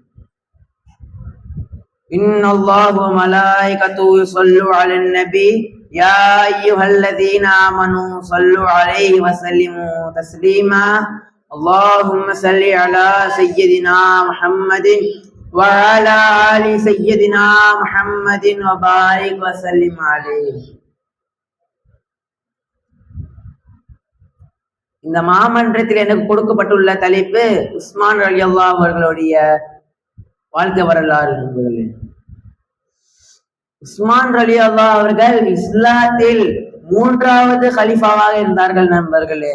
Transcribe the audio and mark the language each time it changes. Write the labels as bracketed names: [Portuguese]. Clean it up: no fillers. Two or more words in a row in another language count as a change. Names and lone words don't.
[Arabic] إن الله وملائكته يصلوا على النبي يا أيها الذين آمنوا صلوا عليه وسلموا تسليما اللهم صل على سيدنا محمد وعلى آل سيدنا محمد وبارك وسلم عليه. [Tamil] இந்த மாமன்றத்தில் எனக்கு கொடுக்கப்பட்டுள்ள தலைப்பு உஸ்மான் ரலியல்லாஹு அவர்களுடைய வாழ்க்கை வரலாறு நண்பர்களே. உஸ்மான் ரலியல்லாஹு அவர்கள் இஸ்லாத்தில் 3வது கலீஃபாவாக இருந்தார்கள் நண்பர்களே.